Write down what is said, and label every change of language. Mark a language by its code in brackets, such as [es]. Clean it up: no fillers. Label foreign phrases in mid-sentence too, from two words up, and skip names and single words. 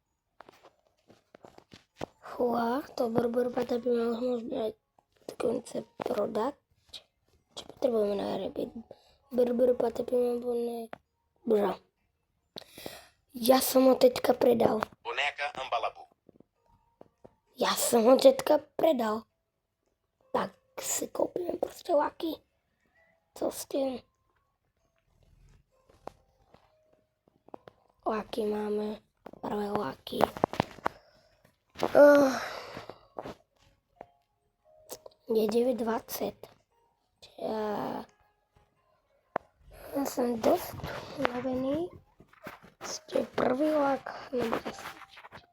[sk] Fúha, to Brbrpata by mal možno dokonce prodať. Čo potrebujeme nahrabiť? Brbrpata by mal možno... Bra. Ja som ho teďka predal. Boneca Ambalabu. Ja som ho teďka predal. [cs] Tak si koupíme prostě laky. Co s tím? Laky máme. [sk] Prvé laky. Je 9:20. Ja som dosť unavený. Ešte prvý lak nebude stačiť.